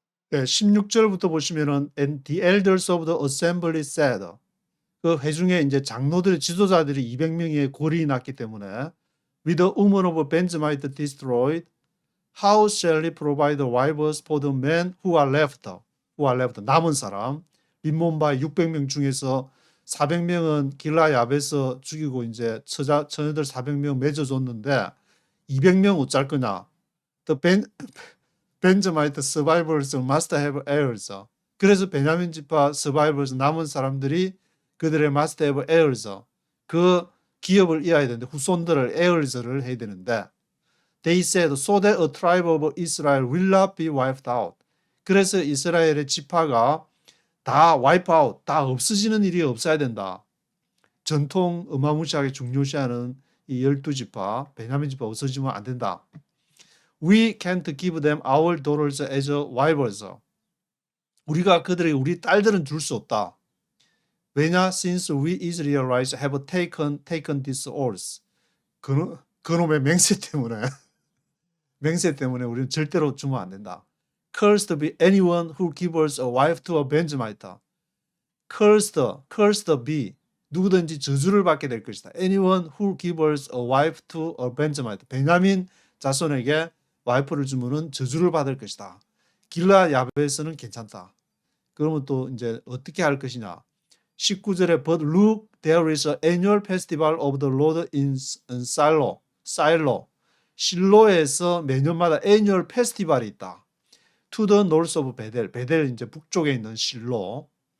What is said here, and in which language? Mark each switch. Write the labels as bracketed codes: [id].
[ko] 네, 16절부터 보시면은 [en] And the elders of the assembly said, [ko] 그 회중에 이제 장로들의 지도자들이 200명의 골이 났기 때문에 [en] With the woman of Benjamite destroyed, how shall he provide wives for the men who are left? [ko] 남은 사람. 림몬바의 600명 중에서 400명은 길라야베에서 죽이고 이제 처녀들 400명 맺어줬는데 200명 어쩔 거냐? [en] The Benjamite survivors must have heirs. [ko] 그래서 베냐민 지파 [en] survivors [ko] 남은 사람들이 그들의 [en] must have heirs, [ko] 그 기업을 이어야 되는데 후손들을 heirs를 해야 되는데 [en] They said so that a tribe of Israel will not be wiped out. [ko] 그래서 이스라엘의 지파가 다 [en] wipe out, [ko] 다 없어지는 일이 없어야 된다. 전통 어마무시하게 중요시하는 이 12지파, 베냐민 지파 없어지면 안 된다. [en] We can't give them our daughters as wives. [ko] 우리가 그들에게 우리 딸들은 줄 수 없다. 왜냐? [en] Since we Israelites have taken this oath. [ko] 그놈의 맹세 때문에 우리는 절대로 주면 안 된다. [en] Cursed be anyone who gives a wife to a Benjamite. Cursed be, [ko] 누구든지 저주를 받게 될 것이다. [en] Anyone who gives a wife to a Benjamite. [ko] 베냐민 자손에게 와이프를 주면은 저주를 받을 것이다. 길라 야베에서는 괜찮다. 그러면 또 이제 어떻게 할 것이냐? 19절에 [en] But look, there is an annual festival of the Lord in Shiloh. [ko] 실로에서 매년마다 [en] annual festival [ko] 이 있다. [en] To the north of [ko] 베델 이제 북쪽에 있는 실로.